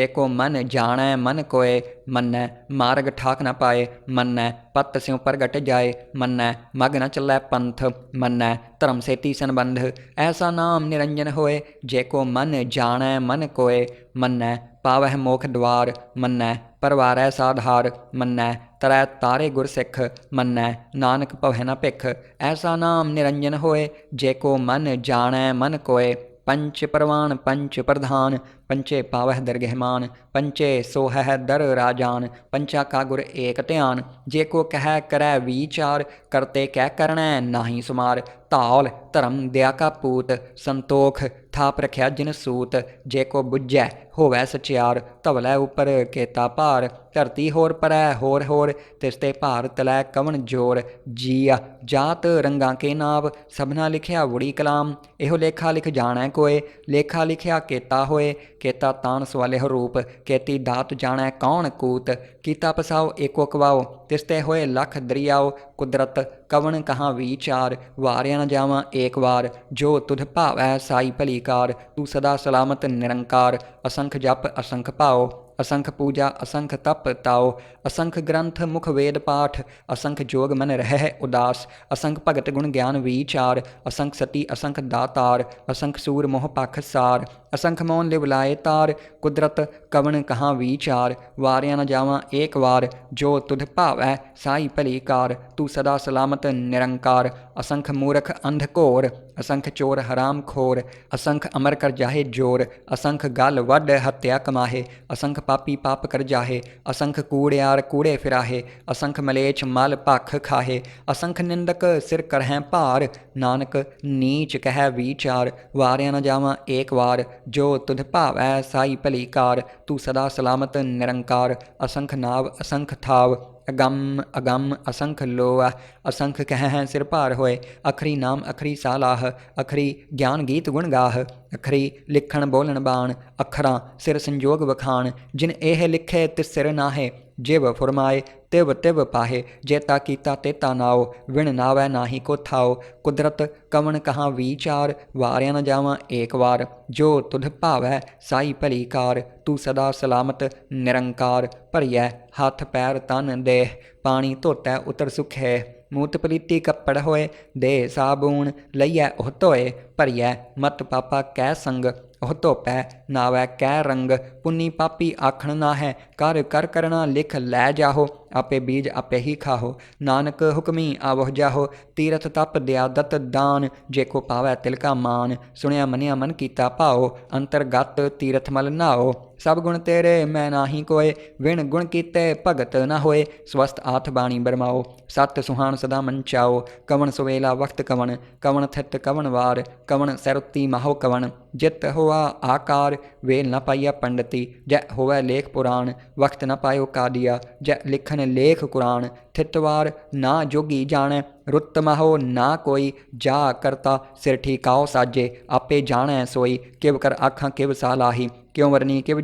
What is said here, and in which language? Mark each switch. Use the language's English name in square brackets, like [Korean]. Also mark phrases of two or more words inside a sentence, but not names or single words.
[Punjabi] ਕੋ ਮਨ ਜਾਣੈ ਮਨ ਕੋਏ ਮੰਨੈ ਮਾਰਗ ਠਾਕ ਨ ਪਾਏ ਮੰਨੈ ਪਤ ਸਿਉ ਪ੍ਰਗਟ ਜਾਏ ਮੰਨੈ ਮਗ ਨ ਚੱਲੈ ਪੰਥ ਮੰਨੈ ਧਰਮ ਸੇਤੀ ਸੰਬੰਧ ਐਸਾ ਨਾਮ ਨਿਰੰਜਨ ਹੋਏ ਜੇ ਕੋ ਮਨ ਜਾਣੈ ਮਨ ਕੋਏ ਮੰਨੈ ਪਾਵਹਿ ਮੋਖ ਦਵਾਰ ਮੰਨੈ ਪਰਵਾਰੈ ਸਾਧਾਰ ਮੰਨੈ ਤਰੈ ਤਾਰੇ ਗੁਰ ਸਿੱਖ ਮੰਨੈ ਨਾਨਕ ਭਵੈ ਨ ਭਿਖ ਐਸਾ ਨਾਮ ਨਿਰੰਜਨ ਹੋਏ ਜੇ ਕੋ ਮਨ ਜਾਣੈ ਮਨ ਕੋਏ ਪੰਚ ਪਰਵਾਨ ਪੰਚ ਪ੍ਰਧਾਨ ਪੰਚੇ ਪਾਵਹ ਦਰਗਹਮਾਨ, ਪੰਚੇ ਸੋਹਹ ਦਰ ਰਾਜਾਨ, ਪੰਚਾ ਕਾ ਗੁਰ ਏਕ ਧਿਆਨ, ਜੇ ਕੋ ਕਹ ਕਰੈ ਵਿਚਾਰ, ਕਰਤੇ ਕੈ ਕਰਣੈ ਨਾਹੀ ਸੁਮਾਰ, ਧੌਲ ਧਰਮ ਦਇਆ ਕਾ ਪੂਤ, ਸੰਤੋਖ ਥਾਪ ਰਖਿਆ ਜਿਨ ਸੂਤ, ਜੇ ਕੋ ਬੁਝੈ ਹੋਵੈ ਸਚਿਆਰ, ਧਵਲੈ ਉਪਰ ਕੇਤਾ ਭਾਰ, ਧਰਤੀ ਹੋਰ ਪਰੈ ਹੋਰ, ਤਿਸਤੇ ਭਾਰ ਤਲੈ ਕਵਨ ਜੋਰ, ਜੀਆ ਜਾਤ ਰੰਗਾਂ ਕੇ ਨਾਵ, ਸਭਨਾ ਲਿਖਿਆ ਵੁੜੀ ਕਲਾਮ, ਏਹੋ ਲੇਖਾ ਲਿਖ ਜਾਣੈ ਕੋਇ, ਲੇਖਾ ਲਿਖਿਆ ਕੇਤਾ ਹੋਏ, ਕੇਤਾ ਤਾਨ ਸਵਾਲਿਹ ਰੂਪ, ਕੇਤੀ ਦਾਤ ਜਾਣੈ ਕੌਨ ਕੂਤ, ਕੀਤਾ ਪਸਾਓ ਏਕੋ ਕਵਾਓ, ਤਿਸਤੇ ਹੋਏ ਲਖ ਦਰੀਆਓ, ਕੁਦਰਤ ਕਵਨ ਕਹਾਂ ਵਿਚਾਰ, ਵਾਰਿਆ ਨ ਜਾਵਾਂ ਏਕ ਵਾਰ, ਜੋ ਤੁਧ ਭਾਵੈ ਸਾਈ ਭਲੀ ਕਾਰ, ਤੂ ਸਦਾ ਸਲਾਮਤ ਨਿਰੰਕਾਰ, ਅਸੰਖ ਜਪ ਅਸੰਖ ਭਾਓ, ਅਸੰਖ ਪੂਜਾ ਅਸੰਖ ਤਪ ਤਾਓ, ਅਸੰਖ ਗ੍ਰੰਥ ਮੁਖ ਵੇਦ ਪਾਠ, ਅਸੰਖ ਜੋਗ ਮਨ ਰਹ ਉਦਾਸ, ਅਸੰਖ ਭਗਤ ਗੁਣ ਗਿਆਨ ਵਿਚਾਰ, ਅਸੰਖ ਸਤੀ ਅਸੰਖ ਦਾਤਾਰ, ਅਸੰਖ ਸੂਰ ਮੋਹ ਪਖ ਸਾਰ, ਅਸੰਖ ਮੌਨ ਲਿਵ ਲਾਏ ਤਾਰ, ਕੁਦਰਤ ਕਵਨ ਕਹਾਂ ਵਿਚਾਰ, ਵਾਰਿਆ ਨ ਜਾਵਾਂ ਏਕ ਵਾਰ, ਜੋ ਤੁਧ ਭਾਵੈ ਸਾਈ ਭਲੀ ਕਾਰ, ਤੂ ਸਦਾ ਸਲਾਮਤ ਨਿਰੰਕਾਰ, ਅਸੰਖ ਮੂਰਖ ਅੰਧ ਘੋਰ, ਅਸੰਖ ਚੋਰ ਹਰਾਮ ਖੋਰ, ਅਸੰਖ ਅਮਰ ਕਰ ਜਾਹੇ ਜੋਰ, ਅਸੰਖ ਗਲ ਵਡ ਹਤਿਆ ਕਮਾਹੇ, ਅਸੰਖ ਪਾਪੀ ਪਾਪ ਕਰ ਜਾਹੇ, ਅਸੰਖ ਕੂੜਿਆਰ ਕੂੜੇ ਫਿਰਾਹੇ, ਅਸੰਖ ਮਲੇਛ ਮਲ ਭਖ ਖਾਹੇ, ਅਸੰਖ ਨਿੰਦਕ ਸਿਰ ਕਰਹੈਂ ਭਾਰ, ਨਾਨਕ ਨੀਚ ਕਹ ਵਿਚਾਰ, ਵਾਰਿਆ ਨ ਜਾਵਾਂ ਏਕ ਵਾਰ, ਜੋ ਤੁਧ ਭਾਵੈ ਸਾਈ ਭਲੀ ਕਾਰ, ਤੂ ਸਦਾ ਸਲਾਮਤ ਨਿਰੰਕਾਰ, ਅਸੰਖ ਨਾਵ ਅਸੰਖ ਥਾਵ, ਅਗੰਮ ਅਗੰਮ ਅਸੰਖ ਲੋਆ, ਅਸੰਖ ਕਹ ਸਿਰ ਭਾਰ ਹੋਏ, ਅਖਰੀ ਨਾਮ ਅਖਰੀ ਸਾਲਾਹ, ਅਖਰੀ ਗਿਆਨ ਗੀਤ ਗੁਣ ਗਾਹ, ਅਖਰੀ ਲਿਖਣ ਬੋਲਨ ਬਾਣ, ਅਖਰਾਂ ਸਿਰ ਸੰਜੋਗ ਵਖਾਣ, ਜਿਨ ਏਹ ਲਿਖੇ ਤਿਸ ਸਿਰ ਨਾਹੇ, ਜਿਵ ਫੁਰਮਾਏ ਤਿਵ ਤਿਵ ਪਾਹੇ, ਜੇਤਾ ਕੀਤਾ ਤੇਤਾ ਨਾਓ, ਵਿਣ ਨਾਵੈ ਨਾਹੀ ਕੋ ਥਾਓ, ਕੁਦਰਤ ਕਵਨ ਕਹਾਂ ਵਿਚਾਰ, ਵਾਰਿਆ ਨ ਜਾਵਾਂ ਏਕ ਵਾਰ, ਜੋ ਤੁਧ ਭਾਵੈ ਸਾਈ ਭਲੀ ਕਾਰ, ਤੂ ਸਦਾ ਸਲਾਮਤ ਨਿਰੰਕਾਰ, ਭਰੀਐ ਹਥ ਪੈਰ ਤਨ ਦੇਹ, ਪਾਨੀ ਧੋਤੈ ਉਤਰ ਸੁਖੇ, ਮੂਤ ਪਲੀਤੀ ਕਪੜ ਹੋਏ, ਦੇ ਸਾਬੂਨ ਲਈਐ ਓਹ ਧੋਏ, ਭਰੀਐ ਮਤ ਪਾਪਾ ਕੈ ਸੰਗ, ਓਹ ਧੋਪੈ ਨਾਵੈ ਕੈ ਰੰਗ, ਪੁੰਨੀ ਪਾਪੀ ਆਖਣ ਨਾ ਹੈ, ਕਰ ਕਰ ਕਰਨਾ ਲਿਖ ਲੈ ਜਾਹੋ, ਆਪੇ ਬੀਜ ਆਪੇ ਹੀ ਖਾਹੋ, ਨਾਨਕ ਹੁਕਮੀ ਆਵਹ ਜਾਹੋ, ਤੀਰਥ ਤਪ ਦਇਆ ਦਤ ਦਾਨ, ਜੇ ਕੋ ਪਾਵੈ ਤਿਲਕਾ ਮਾਨ, ਸੁਨਿਆ ਮਨਿਆ ਮਨ ਕੀਤਾ ਭਾਓ, ਅੰਤਰਗਤ ਤੀਰਥ ਮਲ ਨਾਓ, ਸਭ ਗੁਣ ਤੇਰੇ ਮੈਂ ਨਾਹੀ ਕੋਇ, ਵਿਣ ਗੁਣ ਕੀਤੇ ਭਗਤ ਨ ਹੋਏ, ਸੁਅਸਤ ਆਠ ਬਾਣੀ ਬਰਮਾਓ, ਸਤ ਸੁਹਾਨ ਸਦਾ ਮਨ ਚਾਓ, ਕਵਨ ਸੁਵੇਲਾ ਵਕਤ ਕਵਨ, ਕਵਨ ਥਿਤ ਕਵਨ ਵਾਰ, ਕਵਨ ਸੈਰੁਤੀ ਮਾਹੋ ਕਵਨ, ਜਿਤ ਹੋਆ ਆਕਾਰ, ਵੇਲ ਨ ਪਾਇਆ ਪੰਡਿਤੀ, ਜੈ ਹੋਵੈ ਲੇਖ ਪੁਰਾਣ, ਵਕਤ ਨ ਪਾਇਓ ਕਾਦੀਆ, ਜੈ ਲਿਖਨ ਲੇਖ ਕੁਰਾਨ, ਥਿਤਵਾਰ ਨਾ ਜੋਗੀ ਜਾਣੈ, ਰੁਤ ਮਾਹੋ ਨਾ ਕੋਈ, ਜਾ ਕਰਤਾ ਸਿਰ ਠੀਕਾਓ ਸਾਜੇ, ਆਪੇ ਜਾਣੈ ਸੋਈ, ਕਿਵ ਕਰ ਆਖਾਂ ਕਿਵ ਸਾਲਾਹੀ, ਕਿਉਂ ਵਰਨੀ ਕਿਵ